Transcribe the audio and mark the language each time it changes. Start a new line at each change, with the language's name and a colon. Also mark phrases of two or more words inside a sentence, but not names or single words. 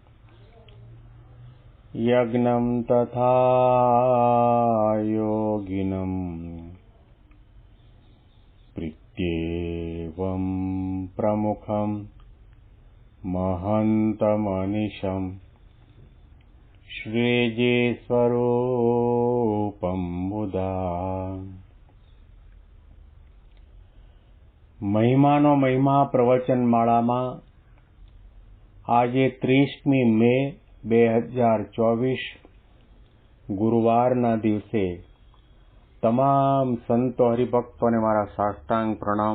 Sanskrit: यज्ञं तथा योगिनं प्रीत्येवं प्रमुखं महन्तमनिशं श्रीजीस्वरूपं बुधा।
Gujarati: મહિમાનો મહિમા પ્રવચનમાળામાં આજે 30મી મે 2024 ગુરુવારના દિવસે તમામ સંતો હરિભક્તોને મારા સાષ્ટાંગ પ્રણામ.